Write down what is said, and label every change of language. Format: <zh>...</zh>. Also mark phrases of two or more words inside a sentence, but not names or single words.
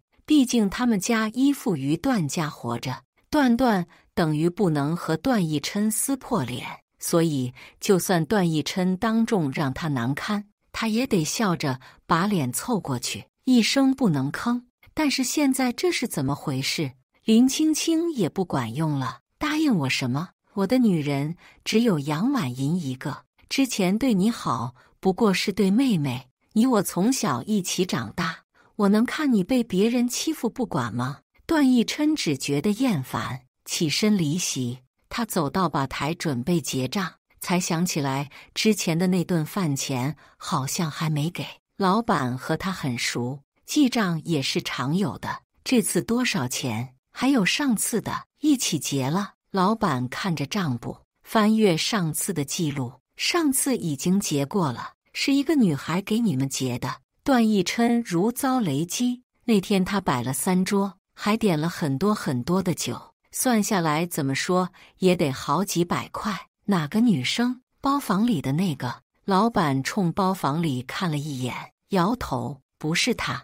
<zh>畢竟他們家依附於段家活着，段等於不能和段奕琛撕破臉，所以就算段奕琛當眾讓他難堪，他也得笑着把臉湊過去，一聲不能吭。但是現在這是怎麼回事？林青青也不管用了，答應我什麼？我的女人只有楊婉银一個，之前對你好不過是對妹妹，你我從小一起長大，我能看你被別人欺負不管嗎？段奕琛只覺得厭煩，起身離席。他走到吧台準備結賬，才想起來之前的那頓飯錢好像還沒給。老闆和他很熟，記賬也是常有的。這次多少錢？還有上次的，一起結了。老闆看着賬簿，翻閱上次的記錄，上次已經結過了，是一個女孩給你們結的。段奕琛如遭雷擊，那天他擺了3桌，還點了很多很多的酒，算下來怎麼說也得好幾百塊。哪個女生？包房裡的那個。老闆衝包房裡看了一眼，搖頭，不是她。</zh>